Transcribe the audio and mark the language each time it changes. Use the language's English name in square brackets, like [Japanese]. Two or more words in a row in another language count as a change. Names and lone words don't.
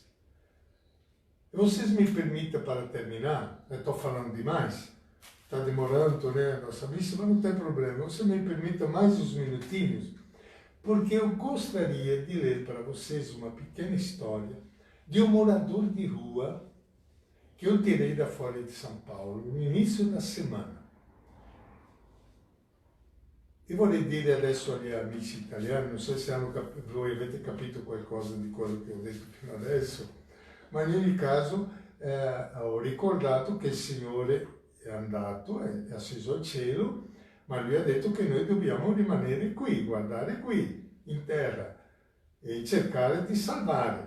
[Portuguese] E vocês me permitam, para terminar, eu estou falando demais, está demorando, né, a nossa missa, mas não tem problema. Você me permita mais uns minutinhos, porque eu gostaria de ler para vocês uma pequena história de um morador de rua que eu tirei da Folha de São Paulo no início da semana. [Italian] E vorrei dire adesso agli amici italiani, non so se voi avete capito qualcosa di quello che ho detto fino adesso, ma in ogni caso ho ricordato che il Signore è andato, è asceso al cielo, ma Lui ha detto che noi dobbiamo rimanere qui, guardare qui, in terra, e cercare di salvare.